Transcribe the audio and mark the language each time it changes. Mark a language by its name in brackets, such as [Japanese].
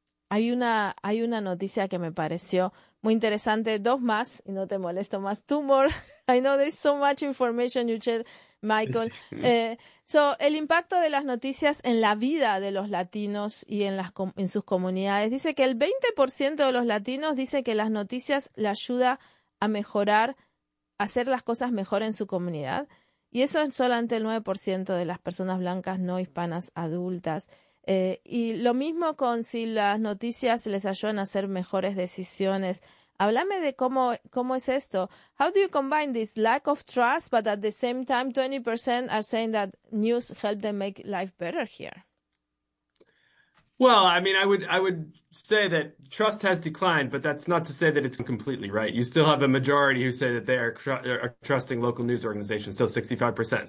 [Spanish] Hay una noticia que me pareció muy interesante. Dos más, y no te molesto más. [English] Two more. I know there's so much information you shared, Michael. [Spanish] El impacto de las noticias en la vida de los latinos y en sus comunidades. Dice que el 20% de los latinos dice que las noticias le ayuda a mejorar, a hacer las cosas mejor en su comunidad. Y eso es solamente el 9% de las personas blancas no hispanas adultas. Y lo mismo con si las noticias les ayudan a hacer mejores decisiones. Háblame de cómo es esto. [English] How do you combine this lack of trust, but at the same time 20% are saying that news helped them make life better here? Well, I mean, I would say that trust has declined, but that's not to say that it's completely right. You still have a majority who say that they are trusting local news organizations, still 65%.